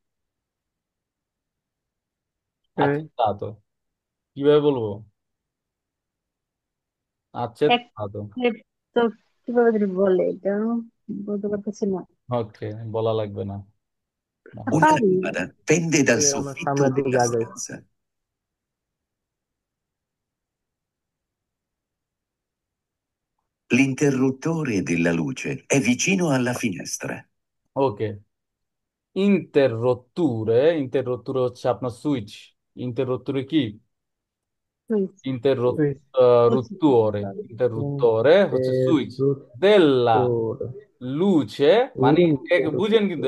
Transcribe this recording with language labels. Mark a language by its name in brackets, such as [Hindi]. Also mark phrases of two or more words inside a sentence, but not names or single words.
[Bangla] আচ্ছা তা তো কিভাবে বলবো? আচ্ছা এক তা তো তো কিভাবে যদি বলে এটা বলতে পারতেছি না। ওকে, বলা লাগবে না। [Italian] Una [Bangla] পারি। [Italian] lampada pende dal [Bangla] আমরা [Italian] soffitto [Bangla] সামনের দিকে [Italian] della [Bangla] আগাই [Italian] stanza. L'interruttore della luce è vicino alla finestra. [Bangla] ওকে, ইন্টাররোত্তুরে, ইন্টাররোত্তুরে হচ্ছে আপনার সুইচ। ইন্টাররোত্তুরে কি? Interruttore, interruttore হচ্ছে সুইচ। দেল্লা ইন্টাররুটর লুচে মানে বুঝেন, কিন্তু